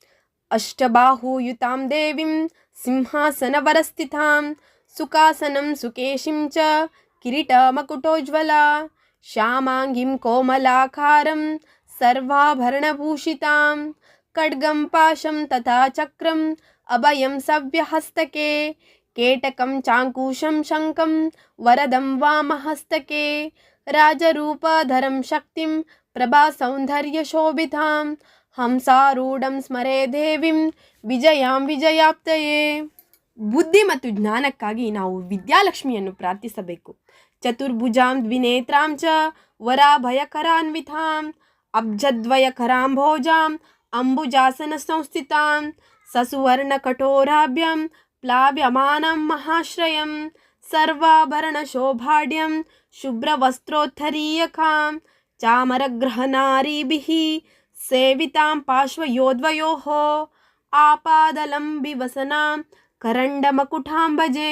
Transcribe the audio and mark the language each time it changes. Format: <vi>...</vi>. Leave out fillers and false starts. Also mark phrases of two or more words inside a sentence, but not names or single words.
<sa>ಅಷ್ಟಬಾಹುಯುತಾಂ ದೇವಿಂ ಸಿಂಹಾಸನವರಸ್ಥಿತಾಂ ಸುಖಾಸನಂ ಸುಕೇಶಿಂ ಚ ಕಿರೀಟ ಮಕುಟೋಜ್ವಲಾ ಶ್ಯಾಮಾಂಗಿಂ ಕೋಮಲಾಕಾರಂ ಸರ್ವಾಭರಣಭೂಷಿತಾಂ ಖಡ್ಗಂ ಪಾಶಂ ತಥಾ ಚಕ್ರಂ ಅಭಯಂ ಸವ್ಯಹಸ್ತಕೆ ಕೇಟಕಂ ಚಾಂಕುಶಂ ಶಂಖಂ ವರದಂ ವಾಮಹಸ್ತಕೆ ರಾಜರೂಪಧರಂ ಶಕ್ತಿಂ ಪ್ರಭಾ ಸೌಂದರ್ಯ ಶೋಭಿತಾಂ ಹಂಸಾರೂಢಂ ಸ್ಮರೇ ದೇವಿಂ ವಿಜಯಾಂ ವಿಜಯಾಪ್ತಯೇ.</sa> <kn>ಬುದ್ಧಿ ಮತ್ತು ಜ್ಞಾನಕ್ಕಾಗಿ ನಾವು ವಿದ್ಯಾಲಕ್ಷ್ಮಿಯನ್ನು ಪ್ರಾರ್ಥಿಸಬೇಕು.</kn> <sa>ಚತುರ್ಭುಜಾಂ ದ್ವಿನೇತ್ರಾಂ ಚ ವರಾಭಯಕರಾನ್ವಿತಾಂ ಅಬ್ಜದ್ವಯಕರಾಂಭೋಜಾಂ ಅಂಬುಜಾಸನ ಸಂಸ್ಥಿತಾಂ ಸಸುವರ್ಣ ಕಠೋರಾಭ್ಯಂ ಪ್ಲಾವ್ಯಮಾನಂ ಮಹಾಶ್ರಯಂ ಸರ್ವಾಭರಣ ಶೋಭಾಢ್ಯಂ ಶುಭ್ರವಸ್ತ್ರೋತ್ತರೀಯಕಾಂ ಚಾಮರಗ್ರಹನಾರೀಭಿಃ ಸೇವಿತಾಂ ಪಾರ್ಶ್ವಯೋದ್ವಯೋಃ ಆಪಾದಲಂಬಿವಸನಾಂ ಕರಂಡಮಕುಟಾಂ ಭಜೆ.</sa>